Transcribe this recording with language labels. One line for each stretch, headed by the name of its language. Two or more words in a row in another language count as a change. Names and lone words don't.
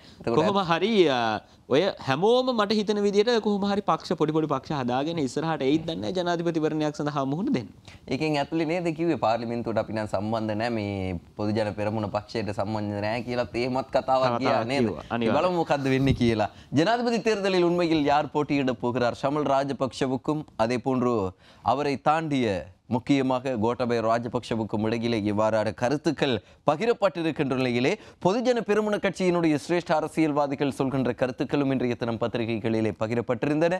Sinhala: කොහොම හරි ඔය හැමෝම මට හිතන විදිහට කොහොම හරි පක්ෂ පොඩි පක්ෂ හදාගෙන ඉස්සරහට එයිද දන්නේ ජනාධිපතිවරණයක් සඳහා මුහුණ දෙන්න. ඒකෙන් ඇතුලේ නේද කිව්වේ පාර්ලිමේන්තුවට අපි නම් සම්බන්ධ නෑ මේ පොදුජන පෙරමුණ පක්ෂයට සම්බන්ධ නෑ කියලා තේමත් කතාවක් ගියා නේද? බලමු මොකද්ද වෙන්නේ කියලා.
Tamil: ஜனாதிபதி தேர்தலில் உண்மையில் யார் போட்டியிட போகிறார்? ஷமல் ராஜபக்ஷவுக்கும் அதே போன்று அவரை தாண்டிய முக்கியமாக கோட்டாபய ராஜபக்ஷவுக்கும் இடையிலே இவ்வாறான கருத்துக்கள் பகிரப்பட்டிருக்கின்ற நிலையிலே பொதுஜன பெரமுன கட்சியினுடைய சிரேஷ்ட அரசியல்வாதிகள் சொல்கின்ற கருத்துக்களும் இன்றைய தினம் பத்திரிகைகளிலே பகிரப்பட்டிருந்தன.